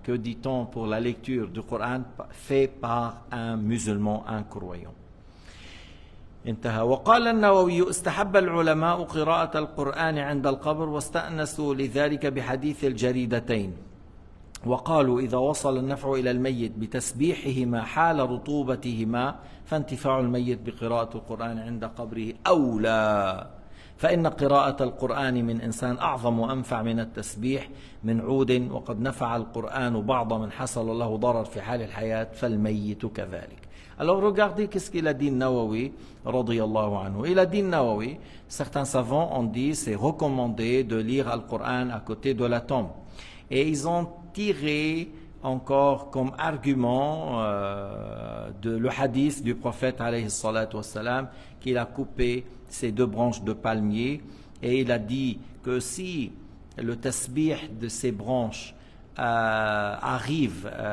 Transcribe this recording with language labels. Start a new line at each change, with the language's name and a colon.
French: Que dit-on pour la lecture du Coran fait par un musulman, un croyant?
Arabic: انتهى. وقال النووي: استحب العلماء قراءة القرآن عند القبر، واستأنسوا لذلك بحديث الجريدتين، وقالوا: إذا وصل النفع إلى الميت بتسبيحهما حال رطوبتهما فانتفاع الميت بقراءة القرآن عند قبره أولى، فإن قراءة القرآن من إنسان أعظم وأنفع من التسبيح من عود، وقد نفع القرآن بعض من حصل له ضرر في حال الحياة فالميت كذلك.
French: Alors regardez qu'est-ce qu'il a dit Nawawi radiyallahu anhu. Il a dit Nawawi, certains savants ont dit c'est recommandé de lire Al-Qur'an à côté de la tombe. Et ils ont tiré encore comme argument le hadith du prophète alayhi salatu wassalam, qu'il a coupé ces deux branches de palmier, et il a dit que si le tasbih de ces branches arrive